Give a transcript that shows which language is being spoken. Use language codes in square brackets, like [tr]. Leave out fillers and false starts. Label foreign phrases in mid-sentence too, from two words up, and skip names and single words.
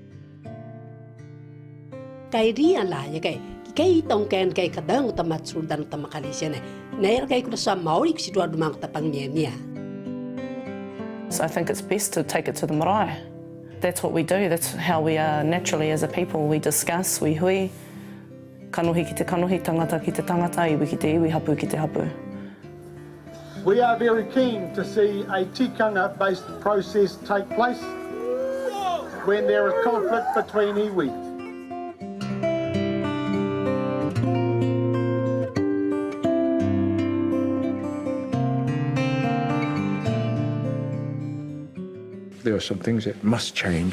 [en] So I think it's best to take it to the marae. That's what we do. That's how we are naturally as a people. We discuss, we hui. [mi] Kanohi ki te kanohi, tangata ki te tangata, iwi ki te iwi, hapu ki te hapu. [en] We are very keen to see a tikanga-based process take place when there is conflict between iwi. There are some things that must change.